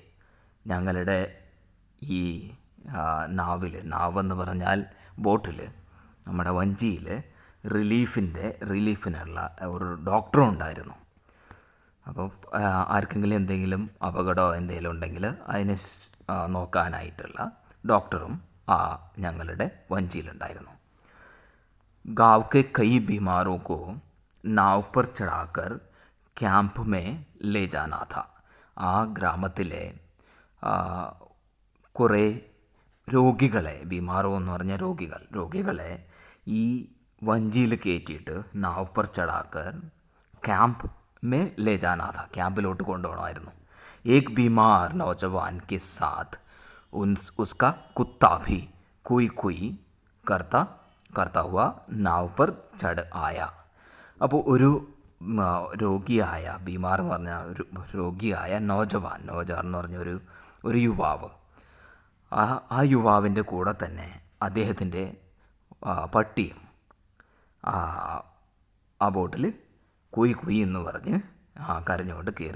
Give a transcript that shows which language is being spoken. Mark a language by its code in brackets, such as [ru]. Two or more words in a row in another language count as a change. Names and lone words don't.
[ml] ഞങ്ങളുടെ ഈ നാവെന്ന് പറഞ്ഞാൽ ബോട്ടിൽ, നമ്മുടെ വഞ്ചിയിൽ റിലീഫിനുള്ള ഒരു ഡോക്ടറും ഉണ്ടായിരുന്നു. അപ്പോൾ ആർക്കെങ്കിലും എന്തെങ്കിലും അപകടമോ എന്തെങ്കിലും ഉണ്ടെങ്കിൽ അതിനെ നോക്കാനായിട്ടുള്ള ഡോക്ടറും ഞങ്ങളുടെ വഞ്ചിയിലുണ്ടായിരുന്നു. [hi] गाँव के कई बीमारों को नाव पर चढ़ाकर कैंप में ले जाना था. [ml] ആ ഗ്രാമത്തിലെ കുറേ രോഗികളെ, ബീമാറോ എന്ന് പറഞ്ഞ രോഗികളെ ഈ വഞ്ചിയിൽ കയറ്റിയിട്ട് [hi] नाव पर चढ़ाकर कैंप में ले जाना था, [ml] ക്യാമ്പിലോട്ട് കൊണ്ടുപോകണമായിരുന്നു. [hi] एक बीमार नौजवान के साथ उसका कुत्ता भी कुई करता हुआ नाव पर चढ़ आया. [ml] അപ്പോൾ ഒരു രോഗിയായ, ബീമാർ എന്ന് പറഞ്ഞ ഒരു രോഗിയായ നൗജവാൻ എന്ന് പറഞ്ഞ ഒരു യുവാവ്, ആ യുവാവിൻ്റെ കൂടെ തന്നെ അദ്ദേഹത്തിൻ്റെ പട്ടിയും ആ ബോട്ടിൽ കുയി എന്ന് പറഞ്ഞ് കരഞ്ഞുകൊണ്ട് കയറി.